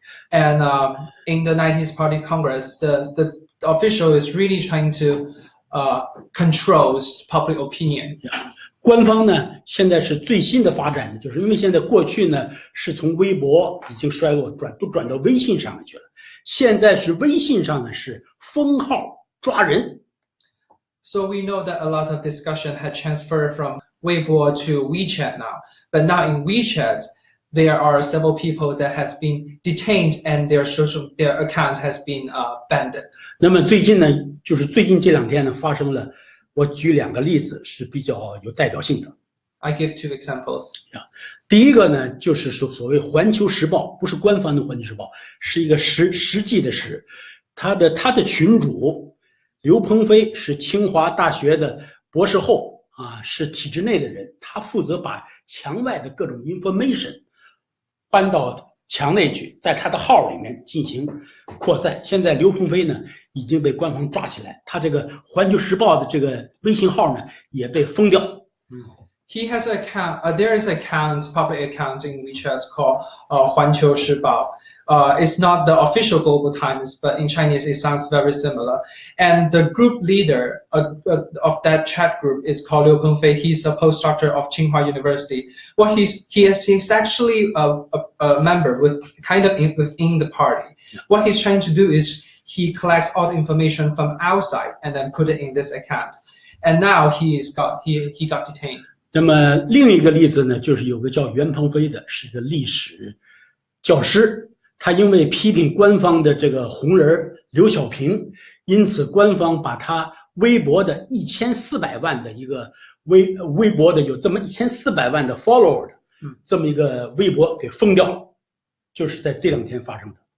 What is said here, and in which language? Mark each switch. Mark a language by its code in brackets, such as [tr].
[en] And in the 90s Party Congress, the official is really trying to control public opinion. [zh] 官方呢，现在是最新的发展呢，就是因为现在过去呢是从微博已经衰落，都转到微信上面去了。现在是微信上呢是封号抓人。 [en] So we know that a lot of discussion had transferred from Weibo to WeChat now, but now in WeChat there are several people that has been detained and their account has been banned. [zh] 那么最近呢，就是最近这2天呢发生了。我举2个例子是比较有代表性的。 [en] I give 2 examples. [zh] 第一个呢，就是所谓《环球时报》，不是官方的《环球时报》，是一个实际的事。他的群主刘鹏飞是清华大学的博士后啊，是体制内的人，他负责把墙外的各种 information 搬到墙内去，在他的号里面进行扩散。现在刘鹏飞呢已经被官方抓起来，他这个《环球时报》的这个微信号呢也被封掉。 [en] He has an account. There is an account, public account in WeChat called 环球时报. It's not the official Global Times, but in Chinese it sounds very similar. And the group leader of that chat group is called Liu Pengfei. He's a postdoctor of Tsinghua University. Well, he's actually a member with within the party. What he's trying to do is he collects all the information from outside and then put it in this account. And now he got detained. [zh] 那么另一个例子呢，就是有个叫袁鹏飞的，是一个历史教师，他因为批评官方的这个红人刘小平，因此官方把他微博的1400万的一个微博的有这么1400万的 follower 的这么一个微博给封掉，就是在这2天发生的。